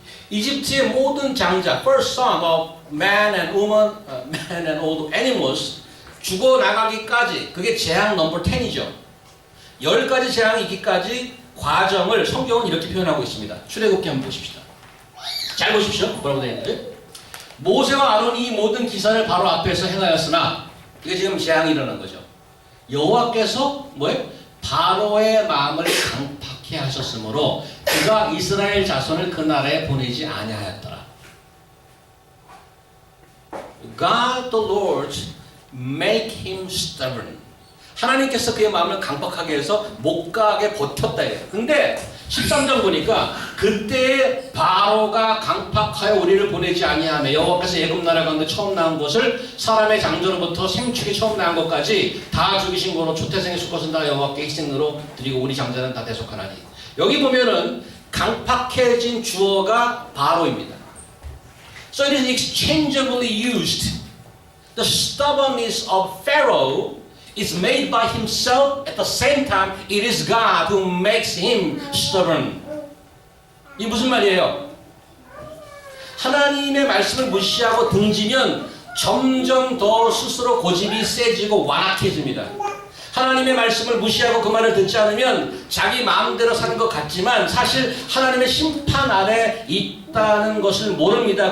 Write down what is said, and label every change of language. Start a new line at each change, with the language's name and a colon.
Korean: 이집트의 모든 장자,
English: first son of man and woman, man and all animals
Korean: 죽어나가기까지 그게 재앙 넘버 10이죠. 10가지 재앙이 있기까지 과정을 성경은 이렇게 표현하고 있습니다. 출애굽기 한번 보십시다. 잘 보십시오. 뭐라고 되어 있는지. 모세와 아론이 이 모든 기사를 바로 앞에서 행하였으나 이게 지금 재앙이 일어난 거죠. 여호와께서 뭐예요? 바로의 마음을 강팍해 하셨으므로 그가 이스라엘 자손을 그 나라에 보내지 아니하였더라.
English: God the Lord make him stubborn.
Korean: 하나님께서 그의 마음을 강팍하게 해서 못 가게 버텼다 이래요. 근데 13장 보니까 그때 바로가 강팍하여 우리를 보내지 아니하며 여호와께서 애굽 나라 가운데 처음 나온 것을 사람의 장조로부터 생축이 처음 나온 것까지 다 죽이신 거로 초태생의 수컷은 다 여호와께 희생으로 드리고 우리 장자는 다 대속하나니. 여기 보면은 강팍해진 주어가 바로입니다.
English: So it is exchangeably used. The stubbornness of Pharaoh is made by himself. At the same time, it is God who makes him stubborn.
Korean: 이 무슨 말이에요? 하나님의 말씀을 무시하고 등지면 점점 더 스스로 고집이 세지고 완악해집니다. 하나님의 말씀을 무시하고 그 말을 듣지 않으면 자기 마음대로 사는 것 같지만 사실 하나님의 심판 아래 있다는 것을 모릅니다.